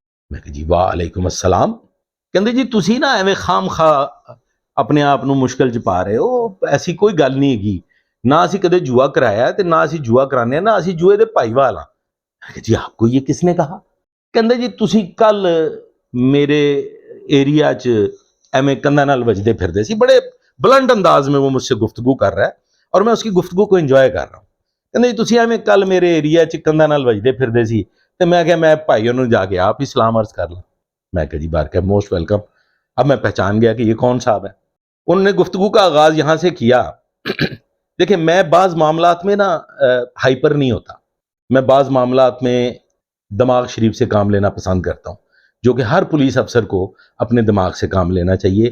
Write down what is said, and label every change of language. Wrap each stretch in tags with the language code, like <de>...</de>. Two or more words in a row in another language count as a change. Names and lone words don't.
<pa>میں کہ جی</pa> <ar>وعلیکم السلام۔</ar> <pa>کہندے جی تسی نا ایویں خام خواہ اپنے آپ نو مشکل چ پا رہے ہو، ایسی کوئی گل نہیں ہے، نہ اسی کدے جوا کرایا تے نہ اسی جوا کرانے ہیں، نہ اسی جوئے دے بھائی وال ہاں۔</pa> <ur>میں کہ جی آپ کو یہ کس نے کہا؟</ur> <pa>کہندے جی تسی کل میرے ایریا چ ایویں کندھاں نال وجدے پھردے سی،</pa> <ur>بڑے بلنٹ انداز میں وہ مجھ سے گفتگو کر رہا ہے اور میں اس کی گفتگو کو انجوائے کر رہا ہوں۔</ur> <pa>کہندے جی تسی ایویں کل میرے ایریا چ کندھاں نال وجدے پھردے سی، تے میں کہ میں بھائیوں نو جا کے آپ ہی سلام عرض کر لاں۔</pa> <ur>میں کہ جی بارکہ</ur> <en>most welcome.</en> <ur>اب میں پہچان گیا کہ یہ کون صاحب ہے۔ انہوں نے گفتگو کا آغاز یہاں سے کیا۔ دیکھیں میں بعض معاملات میں نا ہائپر نہیں ہوتا، میں بعض معاملات میں دماغ شریف سے کام لینا پسند کرتا ہوں، جو کہ ہر پولیس افسر کو اپنے دماغ سے کام لینا چاہیے۔</ur>